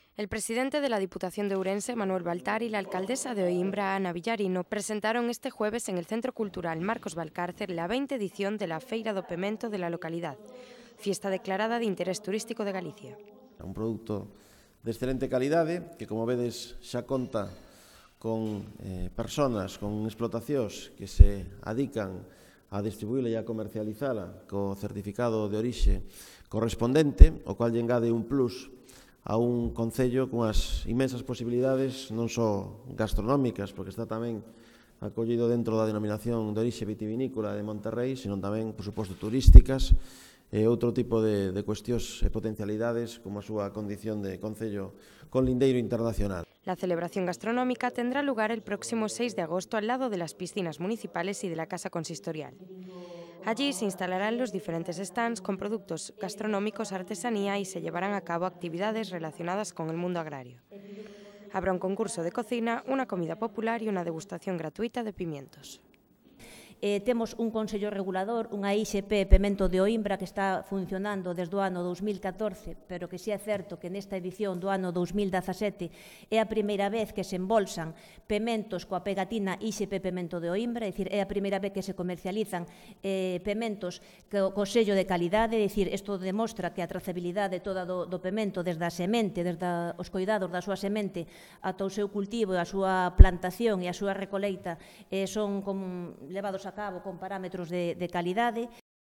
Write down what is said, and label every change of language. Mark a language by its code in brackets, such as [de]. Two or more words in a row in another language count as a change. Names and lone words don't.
[es] El presidente de la Diputación de Ourense, Manuel Baltar, y la alcaldesa de Oimbra, Ana Villarino, presentaron este jueves en el Centro Cultural Marcos Valcárcer la 20ª edición de la Feira do Pemento de la localidad, fiesta declarada de interés turístico de Galicia. [gl] Un produto de excelente calidade que, como vedes, xa conta con personas, con explotacións que se adican a distribuíla e a comercializala co certificado de orixe correspondente, o cual lle engade un plus a un concello cunhas inmensas posibilidades non só gastronómicas, porque está tamén acollido dentro da denominación de orixe vitivinícola de Monterrey, sino tamén, por suposto, turísticas e outro tipo de cuestións e potencialidades como a súa condición de concello con lindeiro internacional. [es] La celebración gastronómica tendrá lugar el próximo 6 de agosto al lado de las piscinas municipales y de la Casa Consistorial. Allí se instalarán los diferentes stands con productos gastronómicos, artesanía y se llevarán a cabo actividades relacionadas con el mundo agrario. Habrá un concurso de cocina, una comida popular y una degustación gratuita de pimientos. [gl] Temos un Consello Regulador, unha ISP Pemento de Oimbra que está funcionando desde o ano 2014, pero que si é certo que nesta edición do ano 2017 é a primeira vez que se embolsan pementos coa pegatina ISP Pemento de Oimbra, é dicir, é a primeira vez que se comercializan pementos co sello de calidade, é dicir, isto demostra que a trazabilidade toda do pemento, desde a semente, desde os cuidados da súa semente ata o seu cultivo, a súa plantación e a súa recoleita son levados a cabo con parámetros de calidade.